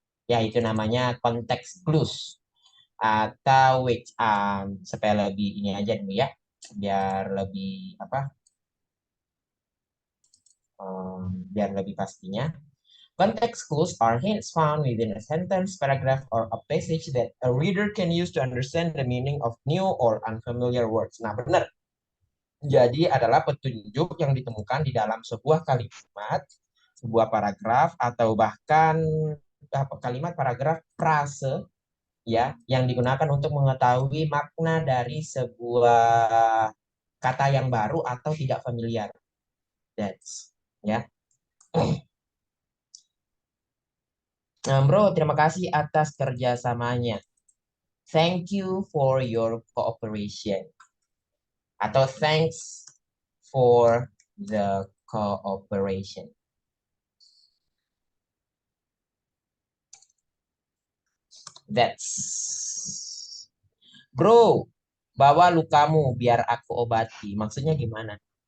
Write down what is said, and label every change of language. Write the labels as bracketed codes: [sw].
[id] Ya, itu namanya konteks clues atau which supaya lebih ini aja dulu ya biar lebih apa biar lebih pastinya. [en] Context clues are hints found within a sentence, paragraph, or a passage that a reader can use to understand the meaning of new or unfamiliar words. [id] Nah, benar. Jadi adalah petunjuk yang ditemukan di dalam sebuah kalimat, sebuah paragraf, atau bahkan kalimat, paragraf, frase ya yang digunakan untuk mengetahui makna dari sebuah kata yang baru atau tidak familiar. [en] That's ya. [id] Bro, terima kasih atas kerjasamanya. [en] Thank you for your cooperation. Atau thanks for the cooperation. [id] That's. Bro, bawa lukamu biar aku obati. Maksudnya gimana?